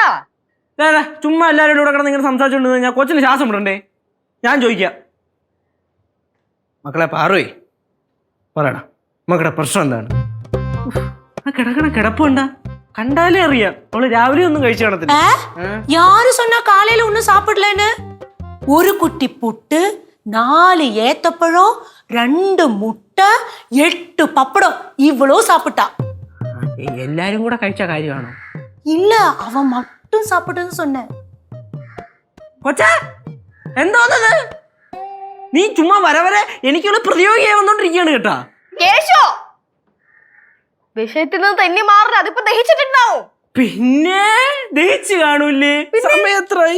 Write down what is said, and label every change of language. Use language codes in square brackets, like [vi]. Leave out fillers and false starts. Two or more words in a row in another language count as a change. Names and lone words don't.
[ml] ചുമ്മാ എല്ലാവരും കൂടെ കിടന്ന് ഇങ്ങനെ സംസാരിച്ചോണ്ട് ഞാൻ കൊച്ചിന് ശ്വാസം വിടണ്ടേ? ഞാൻ ചോദിക്കാം. മക്കളെ പാറുവേ, പറയടാ, മക്കളുടെ പ്രശ്നം എന്താണ്? കിടക്കണ കിടപ്പുണ്ടാ? കണ്ടാലേ അറിയാം അവള് രാവിലെ ഒന്നും കഴിച്ചു കാണത്തില്ല. [ta] யாரு சொன்னா காலையில ஒன்னும் சாப்பிடலன்னு? ஒரு குட்டி புட்டு, 4 ஏத்தப்பழம், 2 முட்டை, 8 பப்படம் இவ்வளோ சாப்பிட்டா. [ml] എല്ലാരും കൂടെ കഴിച്ച കാര്യമാണോ? [ta] இல்ல, அவன் மட்டும் சாப்பிட்டதுன்னு சொன்னேன். [ml] കൊച്ചാ എന്തോന്നത്? നീ ചുമ്മാ വരെ എനിക്കുള്ള പ്രതിയോഗിയായി വന്നോണ്ടിരിക്കുകയാണ് കേട്ടാ. കേശോ, വിഷയത്തിൽ നിന്ന് തന്നെ മാറില്ല. അതിപ്പോ ദഹിച്ചിട്ടുണ്ടാവും. പിന്നെ ദഹിച്ചു കാണൂലേ? സമയം എത്രയായി?